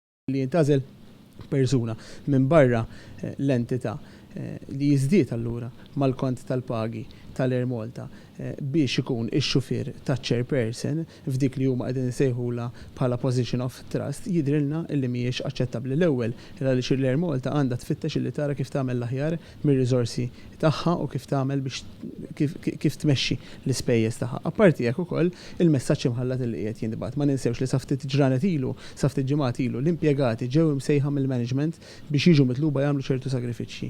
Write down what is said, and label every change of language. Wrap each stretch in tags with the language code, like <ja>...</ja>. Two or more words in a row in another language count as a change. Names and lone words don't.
<mt>li jintażel persuna minn barra l-entità li jiżdied allura mal-kont tal-pagi tal-Air Malta biex ikun ix-xufier taċ-chairperson f'dik li huma qegħdin isejħula bħala</mt> <en>position of trust</en> <mt>jidrilna li mhijiex aċċettabbli. L-ewwel għaliex l-Air Malta għandha tfittex illi tara kif tagħmel l-aħjar mir-riżorsi tagħha u kif tagħmel biex kif tmexxi l-ispejjeż tagħha. Apparti hekk ukoll il-messaġġ imħallat li qiegħed jinbagħat. Ma ninsewx li sa ftit ġranet ilu, sa ftit ġimgħat ilu l-impjegati ġew imsejħa mill-management biex jiġu mitluba jagħmlu ċertu sagrifiċċji.</mt>